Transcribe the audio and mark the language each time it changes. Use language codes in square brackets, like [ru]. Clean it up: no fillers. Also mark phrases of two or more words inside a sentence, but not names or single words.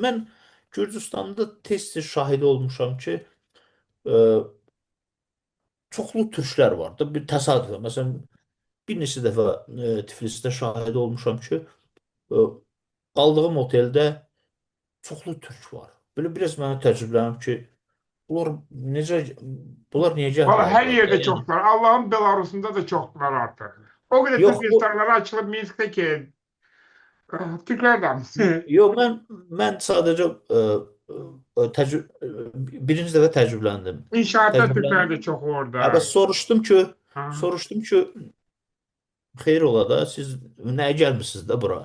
[az] Mən Gürcüstanda tez-tez şahidi olmuşam ki, e, çoxlu türklər var da bir təsadüfən. Məsələn, bir neçə dəfə Tiflisdə şahidi olmuşam ki, e, qaldığım oteldə çoxlu türk var. Belə biraz mənə təəccüblənib ki, bunlar necə bunlar niyə [tr] Valla [az] gəlmirlər [tr] her [az] bura? [tr] yerde [az] Yəni [tr] çoklar. Allah'ın Belarus'unda da çoklar artık. O kadar Türk [az] yox bu [tr] restoranları açılıp Minsk'teki Türklerden. [az] yox mən sadəcə birinci dəfə təəccübləndim. [tr] İnşaatta Türkler de [az] Təəccübləndim. [tr] çok [az] Hə, bəs [tr] orada. Ha. [az] soruşdum ki, xeyir ola da siz nəyə gəlmisiniz də bura?